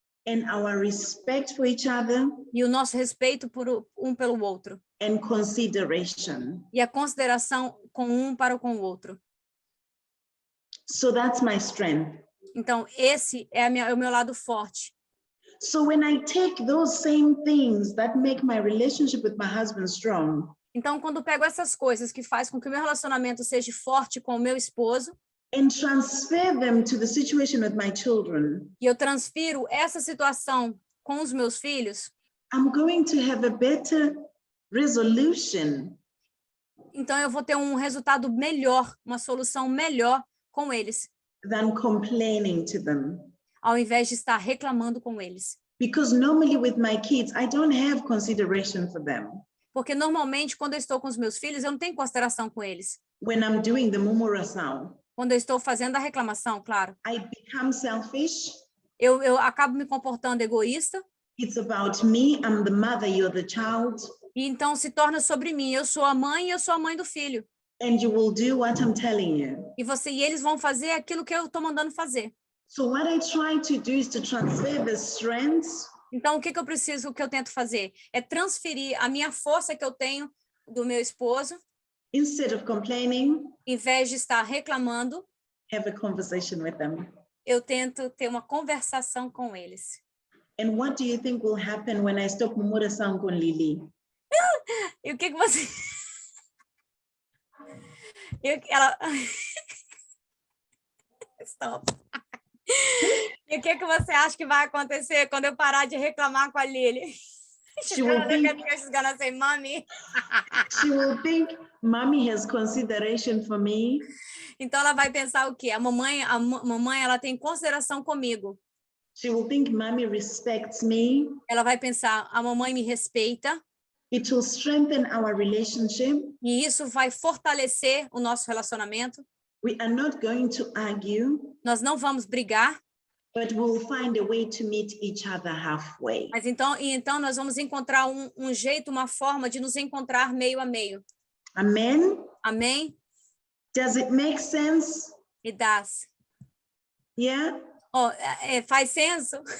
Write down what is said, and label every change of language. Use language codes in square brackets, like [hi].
[en] And our respect for each other. [pt] E o nosso respeito por um pelo outro. [en] And consideration. [pt] E a consideração com um para com o outro. [en] So that's my strength. [pt] Então, esse é o meu lado forte. [en] So when I take those same things that make my relationship with my husband strong. [pt] Então, quando eu pego essas coisas que faz com que o meu relacionamento seja forte com o meu esposo, [en] and transfer them to the situation with my children. [pt] E eu transfiro essa situação com os meus filhos. [en] I'm going to have a better resolution [pt] Então eu vou ter um resultado melhor, uma solução melhor com eles, [en] than complaining to them. [pt] ao invés de estar reclamando com eles. [en] Because normally with my kids, I don't have consideration for them. [pt] Porque normalmente, quando eu estou com os meus filhos, eu não tenho consideração com eles. [en] When I'm doing the murmuração, [pt] Quando eu estou fazendo a reclamação, claro. [en] I become selfish. [pt] Eu acabo me comportando egoísta. [en] It's about me, I'm the mother, you're the child. [pt] E então se torna sobre mim. Eu sou a mãe e eu sou a mãe do filho. [en] And you will do what I'm telling you. [pt] E eles vão fazer aquilo que eu estou mandando fazer. [en] So what I try to do is to transfer the strengths [pt] Então, o que eu tento fazer? É transferir a minha força que eu tenho do meu esposo, [en] instead of complaining, [pt] em vez de estar reclamando, [en] have a conversation with them. [pt] eu tento ter uma conversação com eles. [en] And what do you think will happen when I stop [pt] murmuração com [en] Lily? [pt] E o que você... Ela... [en] Stop. [pt] E o que você acha que vai acontecer quando eu parar de reclamar com a Lily? [en] She will think, She's gonna say, Mommy. she will think, Mommy has consideration for me. [pt] Então ela vai pensar o quê? A mamãe ela tem consideração comigo. [en] She will think, Mommy respects me. [pt] Ela vai pensar, a mamãe me respeita. [en] It will strengthen our relationship. [pt] E isso vai fortalecer o nosso relacionamento. [en] We are not going to argue, [pt] Nós não vamos brigar, [en] but we'll find a way to meet each other halfway. [pt] mas então nós vamos encontrar um jeito, uma forma de nos encontrar meio a meio. [en] Amen? [pt] Amém? [en] Does it make sense? It does. Yeah? [pt] Oh, faz senso?